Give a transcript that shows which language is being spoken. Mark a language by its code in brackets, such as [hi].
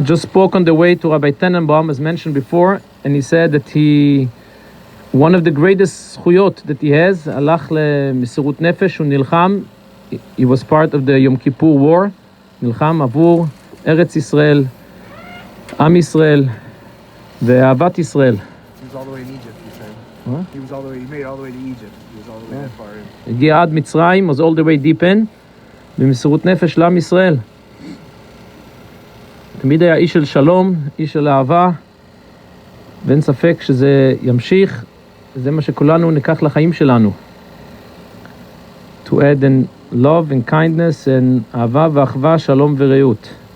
[en] I just spoke on the way to Rabbi Tenenbaum, as mentioned before, and he said that one of the greatest zchuyot that he has, [he] alach lemisirut nefesh, nilcham. [en] He was part of the Yom Kippur War, [he] nilcham avur Eretz Yisrael, Am Yisrael, ve'avat Yisrael. [en] He was all the way in Egypt, he said. What? He made it all the way to Egypt. He was all the way that far in. [he] הגיע עד מצרים, [en] was all the way deep in, [he] במסירות נפש לעם ישראל. תמיד היה איש של שלום, איש של אהבה, ואין ספק שזה ימשיך, זה מה שכולנו ניקח לחיים שלנו. [en] To add in love and kindness and [he] אהבה ואחווה, שלום ורעות.